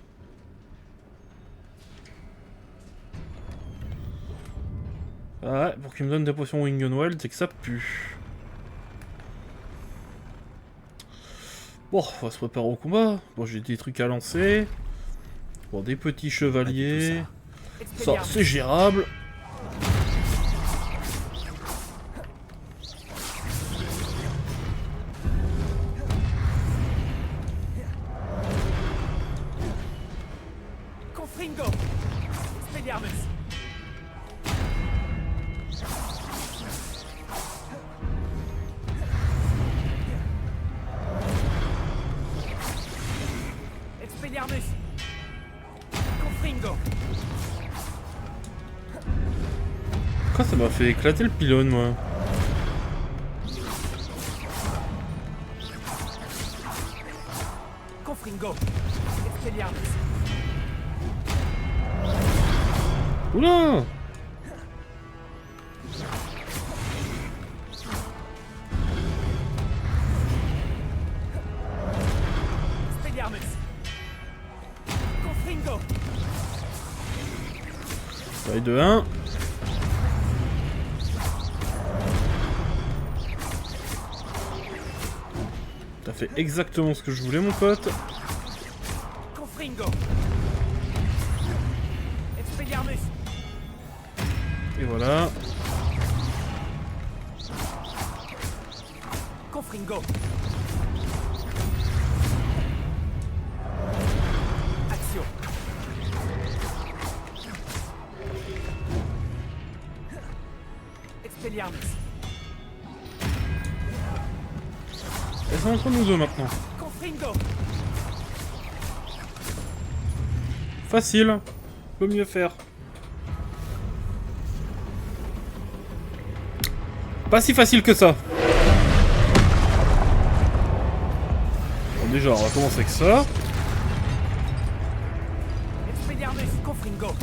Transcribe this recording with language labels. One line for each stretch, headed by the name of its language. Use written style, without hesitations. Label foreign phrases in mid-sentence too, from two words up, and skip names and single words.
French: Ah ouais, pour qu'il me donne des potions Wing and Wild, c'est que ça pue. Bon, on va se préparer au combat. Bon, j'ai des trucs à lancer. Bon, des petits chevaliers. Ça, c'est gérable. Confringo. Expelliarmus. Expelliarmus. Confringo. Pourquoi ça m'a fait éclater le pylône, moi? Confringo. Expelliarmus. Oula! Expelliarmus. Confringo. Taille de 1. T'as fait exactement ce que je voulais, mon pote. Confringo. Expelliarmus. Et voilà. Confringo. Action. Expelliarmus. Elles sont entre nous deux maintenant. Confringo. Facile. Peut mieux faire. Pas si facile que ça. Bon, déjà, on va commencer avec ça. Expelliarmus. Confringo.